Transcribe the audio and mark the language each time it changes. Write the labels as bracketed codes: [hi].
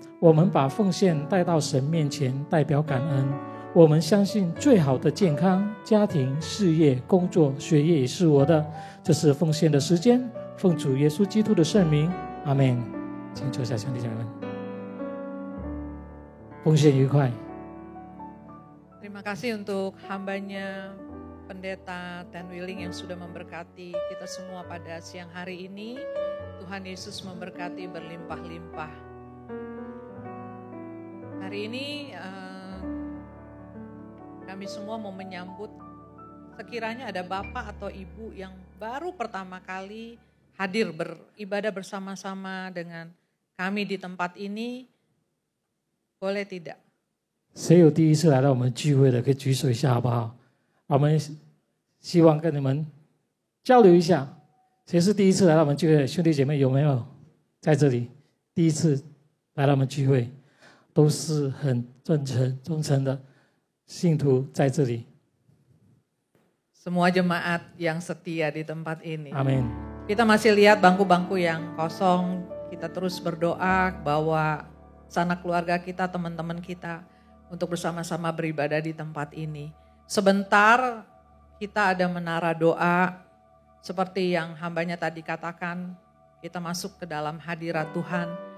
[zh] 我们把奉献带到神面前，代表感恩。我们相信最好的健康、家庭、事业、工作、学业也是我的。这是奉献的时间，奉主耶稣基督的圣名，阿们。请坐下，兄弟姐妹们，奉献愉快。 [id] Terima kasih untuk hambanya Pendeta Dan Willing yang sudah memberkati kita semua pada siang hari ini. Tuhan Yesus memberkati berlimpah-limpah. Hari ini kami semua mau menyambut sekiranya ada bapak atau ibu yang baru pertama kali hadir beribadah bersama-sama dengan kami di tempat ini, boleh tidak? [zh] 谁有第一次来到我们聚会的，可以举手一下，好不好？我们希望跟你们交流一下，谁是第一次来到我们聚会的？兄弟姐妹有没有在这里第一次来到我们聚会？都是很忠诚的信徒在这里。 [id] Semua jemaat yang setia di tempat ini. Amin. Kita masih lihat bangku-bangku yang kosong. Kita terus berdoa bawa sanak keluarga kita, teman-teman kita, untuk bersama-sama beribadah di tempat ini. Sebentar kita ada menara doa, seperti yang hambanya tadi katakan, kita masuk ke dalam hadirat Tuhan.